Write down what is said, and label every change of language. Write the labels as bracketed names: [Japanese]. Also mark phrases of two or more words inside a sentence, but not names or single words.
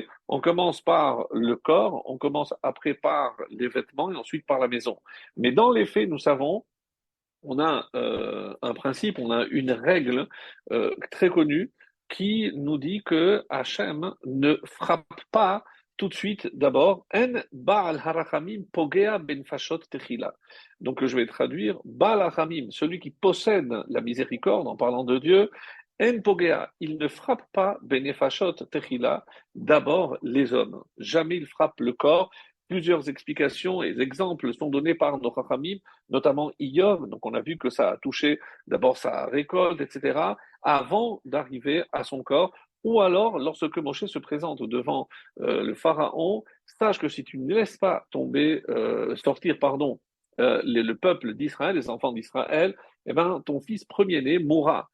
[French] On commence par le corps, on commence après par les vêtements et ensuite par la maison. Mais dans les faits, nous savons, on a un principe, on a une règle très connue qui nous dit que Hachem ne frappe pas tout de suite d'abord en [Hebrew] בעל הרחמים פוגע בן פשוט תחילה. [French] Donc je vais traduire [Hebrew] בעל הרחמים, [French] celui qui possède la miséricorde en parlant de Dieu, en pogea, il ne frappe pas [Hebrew] בן פשוט תחילה, [French] d'abord les hommes. Jamais il frappe le corps. Plusieurs explications et exemples sont donnés par nos Chachamim, notamment Iyov, donc on a vu que ça a touché d'abord sa récolte, etc., avant d'arriver à son corps, ou alors lorsque Moshe se présente devant le Pharaon, sache que si tu ne laisses pas sortir, pardon, le peuple d'Israël, les enfants d'Israël, eh ben, ton fils premier-né mourra.